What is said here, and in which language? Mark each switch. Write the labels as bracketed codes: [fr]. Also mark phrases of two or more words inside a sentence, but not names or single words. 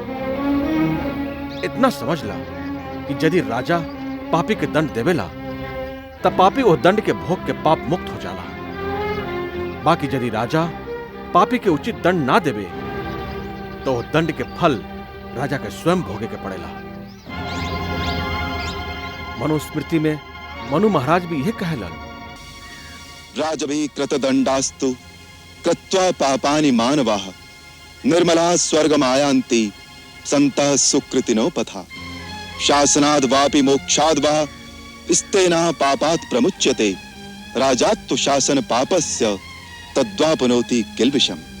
[bho] इतना समझ ला कि यदि राजा पापी के दंड देवेला तब पापी वो दंड के भोग के पाप मुक्त हो जाला। बाकी यदि राजा पापी के उचित दंड ना देवे तो वो दंड के फल राजा के स्वयं भोगे के पड़ेला। मनुस्मृति में मनु महाराज भी यह कहलन, [sa] राजभी कृतदंडास्तु कृत्वा पापानि मानवाः निर्मला स्वर्गमायान्ति सन्तः सुकृतिनो पथा शासनाद् वापि मोक्षाद् वा स्तेना पापात् प्रमुच्यते राजात्तु शासन पापस्य तद्वापनोति किल्बिषम्।